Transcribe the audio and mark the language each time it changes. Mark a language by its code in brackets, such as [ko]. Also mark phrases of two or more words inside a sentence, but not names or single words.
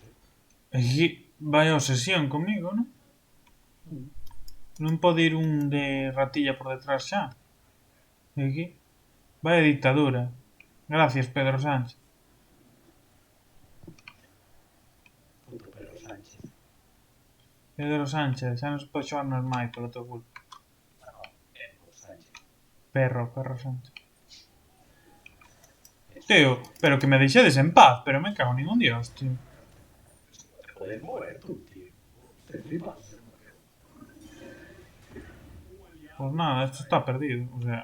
[gl] Aquí vai a obsesión comigo, non? Non pode ir un de ratilla por detrás xa. E aquí? Vai a dictadura. [es] Gracias, Pedro Sánchez. Puto Pedro Sánchez. [gl] Pedro Sánchez, xa non se pode xogar nos máis polo teu culpa. [es] No, Pedro Sánchez. Perro Sánchez. Eso. [gl] Tío, pero que me deixedes en paz, [es] pero me cago ningún dios, tío. Te puedes mover tú, tío. Te flipas. Pues nada, esto está perdido, o sea...